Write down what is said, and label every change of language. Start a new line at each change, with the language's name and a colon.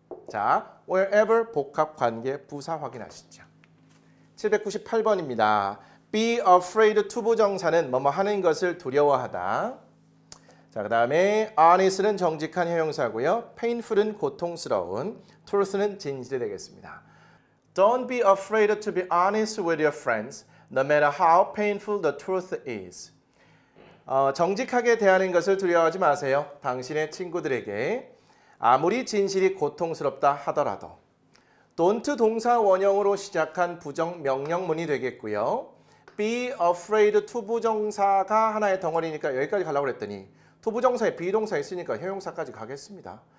Korean: 자, wherever 복합관계 부사 확인하시죠. 798번입니다. be afraid to 부정사는 뭐뭐 하는 것을 두려워하다. 자, 그 다음에 honest는 정직한 형용사고요. painful은 고통스러운, truth는 진실이 되겠습니다.
English: Don't be afraid to be honest with your friends, no matter how painful the truth is.
Korean: 정직하게 대하는 것을 두려워하지 마세요. 당신의 친구들에게 아무리 진실이 고통스럽다 하더라도. don't 동사 원형으로 시작한 부정 명령문이 되겠고요. be afraid to 부정사가 하나의 덩어리니까 여기까지 가려고 그랬더니 투부정사에 비동사 있으니까 형용사까지 가겠습니다.